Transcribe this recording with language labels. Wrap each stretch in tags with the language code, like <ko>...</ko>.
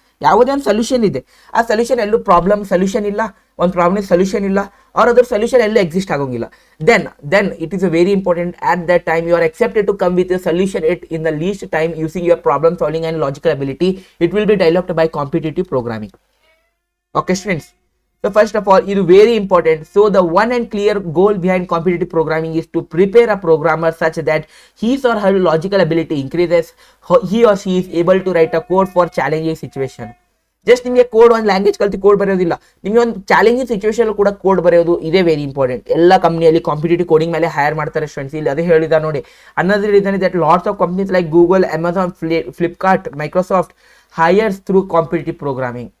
<kn>ಯಾವುದೇ ಒಂದು ಸೊಲ್ಯೂಷನ್ ಇದೆ, ಆ ಸೊಲ್ಯೂಷನ್ ಎಲ್ಲೂ ಸೊಲ್ಯೂಷನ್ ಇಲ್ಲ, ಒಂದು ಪ್ರಾಬ್ಲಮ್ ಸೊಲ್ಯೂಷನ್ ಇಲ್ಲ, ಆರ್ ಅದರ ಸೊಲ್ಯೂಷನ್ ಎಲ್ಲೂ ಎಕ್ಸಿಸ್ಟ್ ಆಗೋಂಗಿಲ್ಲ.</kn> <en>Then it is a very important at that time you are expected to come with a solution it in the least time using your problem solving and logical ability. It will be developed by competitive programming. Okay students, so first of all, it is very important. So the one and clear goal behind competitive programming is to prepare a programmer such that his or her logical ability increases, he or she is able to write a code for challenging situation.</en> <kn>Just ನಿಮಗೆ code ಒಂದು language ಕಲ್ತು code ಬರೆಯೋದಿಲ್ಲ, ನಿಮಗೆ ಒಂದು challenging situation ಕೂಡ code ಬರೆಯೋದು ಇದೇ very important. ಎಲ್ಲ ಕಂಪ್ನಿಯಲ್ಲಿ ಕಾಂಪಿಟೇಟಿವ್ ಕೋಡಿಂಗ್ ಮೇಲೆ ಹೈರ್ ಮಾಡ್ತಾರೆ ಸ್ಟೂಡೆಂಟ್ಸ್. ಇಲ್ಲಿ ಅದೇ ಹೇಳಿದ ನೋಡಿ, ಅನ್ನೋದ್ರ reason</kn> <en>That lots of companies like Google, Amazon, Flipkart, Microsoft hires through competitive programming.</en>